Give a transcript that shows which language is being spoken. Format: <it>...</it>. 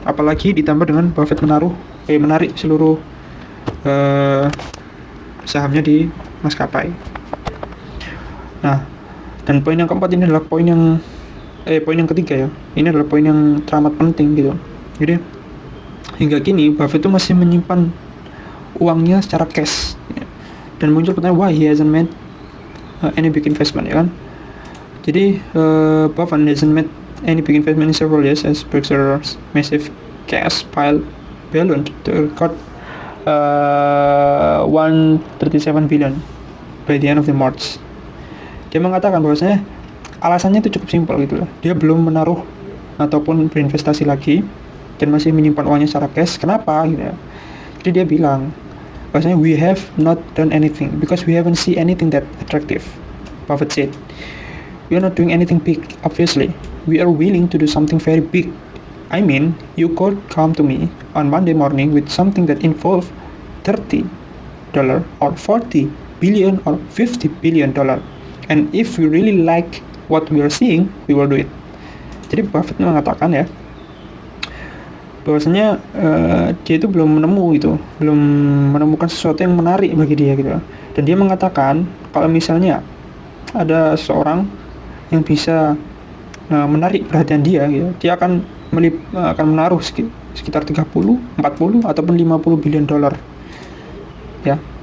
<id>Apalagi ditambah dengan Buffett menarik seluruh sahamnya di maskapai. Nah, dan poin yang keempat ini adalah poin yang ketiga ya. Ini adalah poin yang teramat penting gitu. Jadi hingga kini Buffett itu masih menyimpan uangnya secara cash ya. Dan muncul pertanyaan,</id> <en>why he hasn't made any big investment ya kan. Jadi Buffett hasn't made any big investment in several years as Berkshire's massive cash pile ballooned to record 137 billion by the end of the March.</en> <id>Dia mengatakan bahwasanya alasannya itu cukup simpel gitu lah. Dia belum menaruh ataupun berinvestasi lagi dan masih menyimpan uangnya secara cash. Kenapa gitu ya? Jadi dia bilang bahwasanya</id> <en>we have not done anything because we haven't seen anything that attractive. Buffett said, we are not doing anything big, obviously. We are willing to do something very big. I mean, you could come to me on Monday morning with something that involved $30 or 40 billion or 50 billion dollar. And if we really like what we are seeing, we will do it.</en> <id>Jadi Buffett mengatakan ya bahwasanya dia itu belum menemukan sesuatu yang menarik bagi dia gitu. Dan dia mengatakan kalau misalnya ada seseorang yang bisa menarik perhatian dia gitu, dia akan menaruh sekitar 30, 40 ataupun 50 billion dolar. Ya.</id>